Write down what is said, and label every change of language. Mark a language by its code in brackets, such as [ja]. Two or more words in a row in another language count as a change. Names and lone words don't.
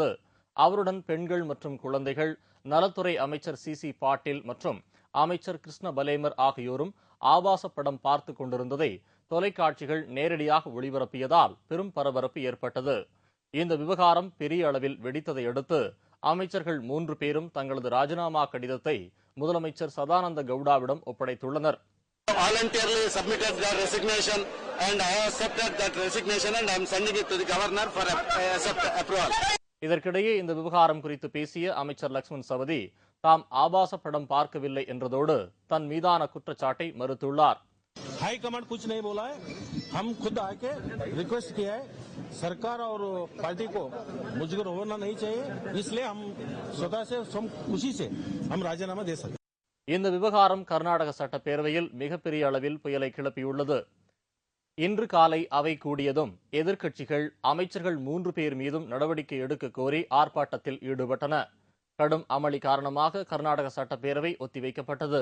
[ta] அவருடன் பெண்கள் மற்றும் குழந்தைகள் நலத்துறை அமைச்சர் சி பாட்டீல் மற்றும் அமைச்சர் கிருஷ்ண பலேமர் ஆகியோரும் ஆபாச படம் பார்த்து கொண்டிருந்ததை தொலைக்காட்சிகள் நேரடியாக ஒளிபரப்பியதால் பெரும் பரபரப்பு ஏற்பட்டது. இந்த விவகாரம் பெரிய அளவில் வெடித்ததை அடுத்து அமைச்சர்கள் 3 பேரும் தங்களது ராஜினாமா கடிதத்தை முதலமைச்சர் சதானந்த கவுடாவிடம் ஒப்படைத்துள்ளனர். [en] Voluntarily submitted their resignation and I accepted that resignation and I am sending it to the governor for approval. [ta] இதற்கிடையே இந்த விவகாரம் குறித்து பேசிய அமைச்சர் லக்ஷ்மண் சவதி தாம் ஆபாச படம் பார்க்கவில்லை என்றதோடு தன் மீதான குற்றச்சாட்டை மறுத்துள்ளார். [en] high command [hi] कुछ नहीं बोला है, हम खुद आके रिक्वेस्ट किया है सरकार और पार्टी को मुझको होना नहीं चाहिए, इसलिए हम स्वतः से खुशी से हम राजीनामा दे सकते. [ta] இந்த விவகாரம் கர்நாடக சட்டப்பேரவையில் மிகப்பெரிய அளவில் புயலை கிளப்பியுள்ளது. இன்று காலை அவை கூடியதும் எதிர்க்கட்சிகள் அமைச்சர்கள் 3 பேர் மீதும் நடவடிக்கை எடுக்க கோரி ஆர்ப்பாட்டத்தில் ஈடுபட்டன. கடும் அமளி காரணமாக கர்நாடக சட்டப்பேரவை ஒத்திவைக்கப்பட்டது.